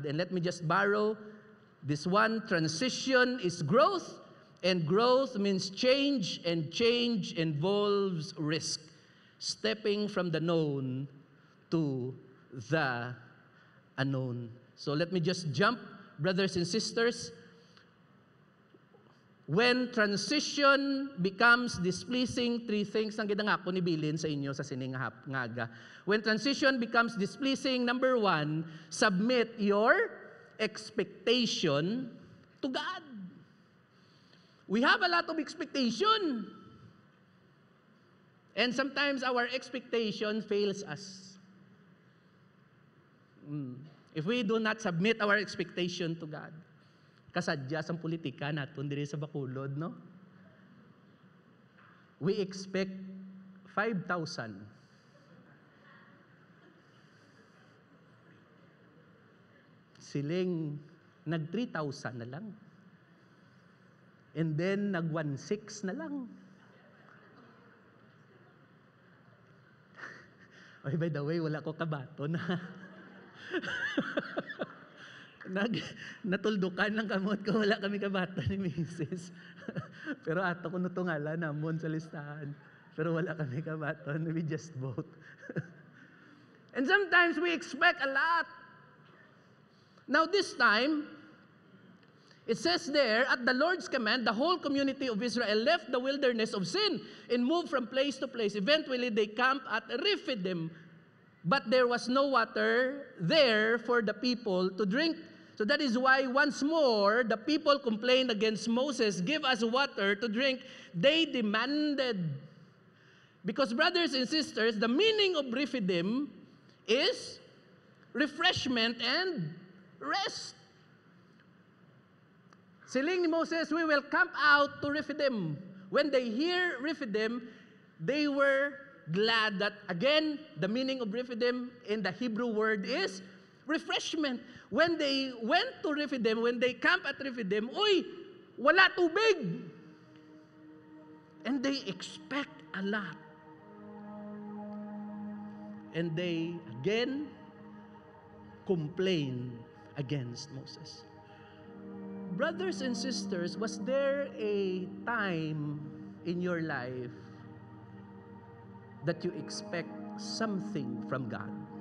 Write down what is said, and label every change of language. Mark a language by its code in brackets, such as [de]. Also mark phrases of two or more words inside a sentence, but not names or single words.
[en] And let me just borrow this one. Transition is growth, and growth means change, and change involves risk. Stepping from the known to the unknown. So let me just jump, brothers and sisters. When transition becomes displeasing, three things [hil] ang ginangako ni Bilin sa inyo sa sining ngaga. [en] When transition becomes displeasing, number one, submit your expectation to God. We have a lot of expectation. And sometimes our expectation fails us. If we do not submit our expectation to God. [hil] Kasadya sa politika naton diri sa Bacolod, no? [en] We expect 5,000. [hil] Siling nag 3,000 na lang. [en] And then [hil] nag 1,600 na lang. Oy, [en] by the way, [hil] wala ko kabaton. Natuldukan ng kamot ko, wala kami kabata ni Mrs. Pero ato ko nutungala namon sa listahan. Pero wala kami kabaton, [en] we just vote. And sometimes we expect a lot. Now this time, it says there, at the Lord's command, the whole community of Israel left the wilderness of Sin and moved from place to place. Eventually, they camped at Rephidim, but there was no water there for the people to drink. So that is why once more the people complained against Moses, give us water to drink. They demanded. Because brothers and sisters, the meaning of Rephidim is refreshment and rest. [hil] Siling ni [en] Moses, we will camp out to Rephidim. When they hear Rephidim, they were glad that, again, the meaning of Rephidim in the Hebrew word is refreshment. When they went to Rephidim, when they camped at Rephidim, uy, [hil] wala tubig. [en] And they expect a lot. And they, again, complain against Moses. Brothers and sisters, was there a time in your life that you expect something from God?